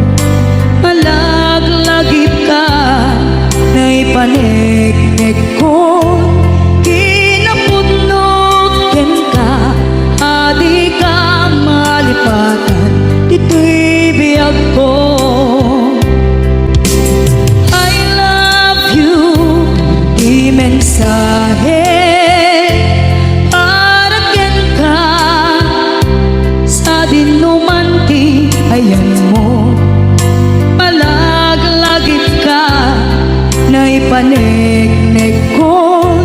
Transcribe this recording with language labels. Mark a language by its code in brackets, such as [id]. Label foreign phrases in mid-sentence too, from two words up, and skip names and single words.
[ilo] Malaglagip ka na ipaneknek ko. Kinapudnot ken ka adi ka malipatan. Dito'y biyag ko. [en] I love you, [ilo] di mensahe. Haraken ka sa dinuman ti ayan mo. Malaglagip ka na ipaneknek ko.